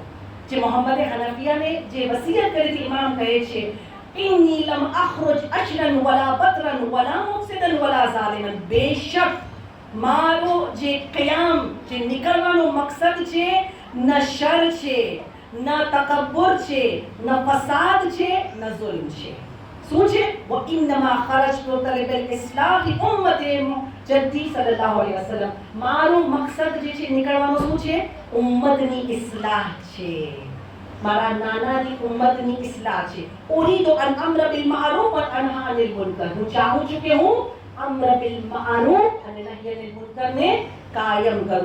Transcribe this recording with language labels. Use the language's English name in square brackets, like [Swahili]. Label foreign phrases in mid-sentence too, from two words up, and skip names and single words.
[Gujarati] જે મોહમ્મદ હનફિયાને જે વસિયત કરી હતી, ઇમામ કહે છે [Arabic] إني لم أخرج أشرا ولا بطرا ولا مفسدا ولا ظالما. [Gujarati] બેશક મારો જે કયામ જે નીકળવાનો મકસદ છે ન શર છે, ન તકબ્બુર છે, ન ફસાદ છે, ન ઝુલ્મ છે. શું છે? [Arabic] وَإِنَّمَا خَرَجْتُ طَلِبَ الْإِصْلَاحِ أُمَّةِ جَدِّي صلى الله عليه وسلم. [Gujarati] મારો મકસદ જે છે નીકળવાનો શું છે? ઉમ્મતની ઇસ્લાહ છે, મારા નાનાની ઉમ્મતની ઇસ્લાહ છે. [Arabic] أريد أن آمر بالمعروف وأنهى عن المنكر. [Gujarati] હું ચાહું છું કે હું [Arabic] أمر بالمعروف [Gujarati] અને [Arabic] نهي عن المنكر [Gujarati] ને કાયમ કરું.